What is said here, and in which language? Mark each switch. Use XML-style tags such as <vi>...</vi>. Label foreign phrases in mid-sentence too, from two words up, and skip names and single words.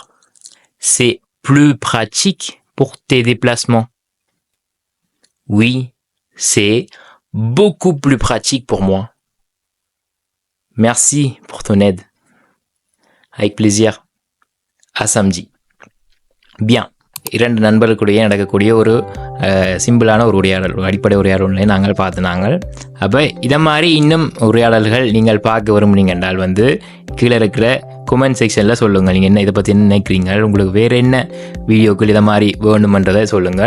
<fr>C'est plus pratique pour tes déplacements. Oui, c'est beaucoup plus pratique pour moi. Merci pour ton aide. Avec plaisir. À samedi. Bien.</fr> <ta>2 நண்பர்களுடைய நடக்கக்கூடிய ஒரு சிம்பிளான ஒரு உரையாடல், அடிப்படை உரையாடலை நாங்கள் பார்த்துனாங்க. அப்போ இதை மாதிரி இன்னும் உரையாடல்கள் நீங்கள் பார்க்க விரும்புனீங்க என்றால் வந்து கீழே இருக்கிற</ta> <en>comment section</en> <ta>சொல்லுங்கள். நீங்கள் என்ன இதை பற்றி என்ன நினைக்கிறீங்க, உங்களுக்கு வேறு என்ன வீடியோக்கள் இதை மாதிரி வேணுமென்றதை சொல்லுங்கள்.</ta>